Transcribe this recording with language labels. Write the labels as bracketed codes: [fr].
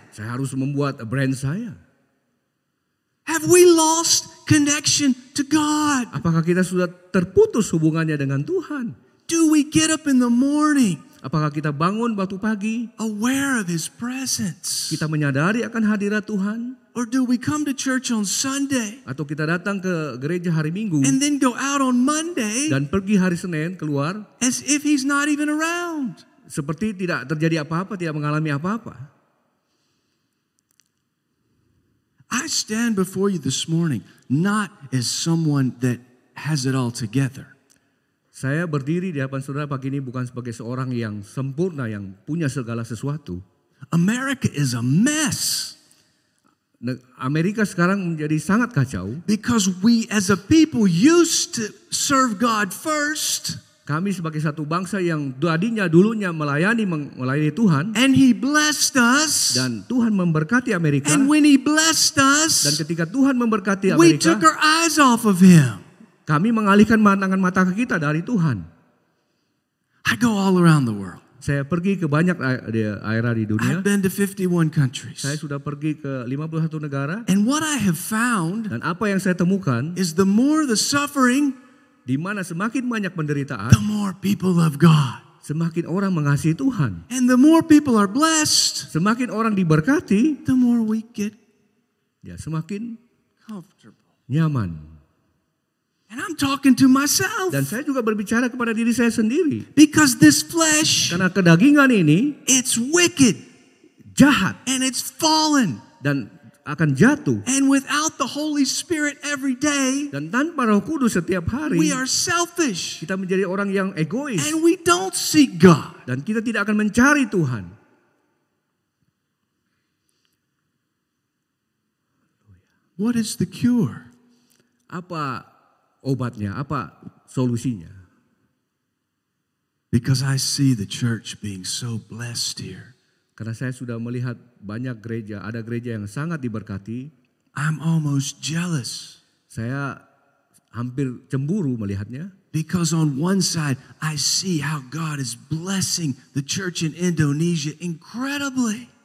[id] Saya harus membuat brand saya. [en] Have we lost connection to God? [id] Apakah kita sudah terputus hubungannya dengan Tuhan? [en] Do we get up in the morning [id] Apakah kita bangun waktu pagi, [en] aware of His presence? [id] kita menyadari akan hadirat Tuhan? [en] Or do we come to church on Sunday [id] Atau kita datang ke gereja hari Minggu [en] and then go out on Monday [id] dan pergi hari Senin keluar [en] as if He's not even around? [id] seperti tidak terjadi apa-apa, tidak mengalami apa-apa? [en] I stand before you this morning not as someone that has it all together. [id] Saya berdiri di hadapan saudara pagi ini bukan sebagai seorang yang sempurna, yang punya segala sesuatu. [en] America is a mess [id] Amerika sekarang menjadi sangat kacau. [en] because we as a people used to serve God first, [id] Kami sebagai satu bangsa yang dulunya melayani Tuhan, [en] and He blessed us. [id] dan Tuhan memberkati Amerika. [en] And when He blessed [id] Dan [en] us, [id] ketika Tuhan memberkati [en] we [id] Amerika, [en] took our eyes off of Him. [id] kami mengalihkan pandangan mata kita dari Tuhan. [en] I go all around the world. [id] Saya pergi ke banyak daerah di dunia. [en] I've been to 51 countries. [id] Saya sudah pergi ke 51 negara. [en] And what I have found [id] Dan apa yang saya temukan, [en] is the more the suffering, [id] di mana semakin banyak penderitaan, [en] the more people love God. [id] semakin orang mengasihi Tuhan. [en] And the more people are blessed, [id] Semakin orang diberkati, [en] the more we get [id] ya semakin [en] comfortable. [id] nyaman. [en] And I'm talking to myself. [id] Dan saya juga berbicara kepada diri saya sendiri. [en] Because this flesh, [id] Karena kedagingan ini [en] it's wicked [id] jahat [en] and it's fallen. [id] dan akan jatuh. [en] And without the Holy Spirit every day, [id] Dan tanpa Roh Kudus setiap hari, [en] we are selfish [id] kita menjadi orang yang egois. [en] and we don't seek God. [id] Dan kita tidak akan mencari Tuhan. [en] What is the cure? [id] Apa obatnya? Apa solusinya? [en] Because I see the church being so blessed here. [id] Karena saya sudah melihat banyak gereja, ada gereja yang sangat diberkati. [en] I'm almost jealous. [id] Saya hampir cemburu melihatnya. [en] Because on one side, I see how God is blessing the church in Indonesia incredibly.